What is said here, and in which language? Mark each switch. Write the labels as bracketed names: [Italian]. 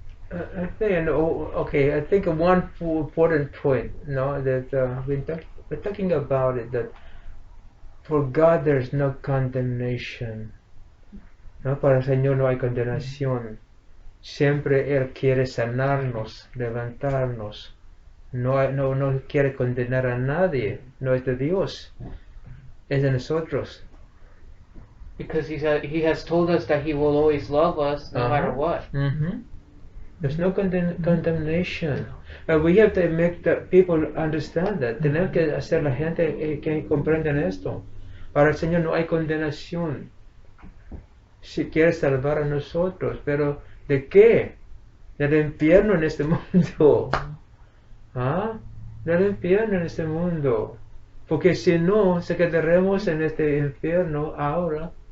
[English] I think one important point, no, that we're talking about it, that for God there's no condemnation, no, [Spanish] para el Señor no hay condenación. Siempre Él quiere sanarnos, levantarnos. No quiere condenar a nadie. No es de Dios, es de nosotros. [English] Because he has told us that he will always love us no matter what. There's no condemnation. We have to make the people understand that. [Spanish] Tenemos que hacer la gente que comprendan esto. Para el Señor no hay condenación. Si quiere salvar a nosotros, pero ¿de qué? Del infierno en este mundo. Del infierno en este mundo. Porque si no, se quedaremos en este infierno ahora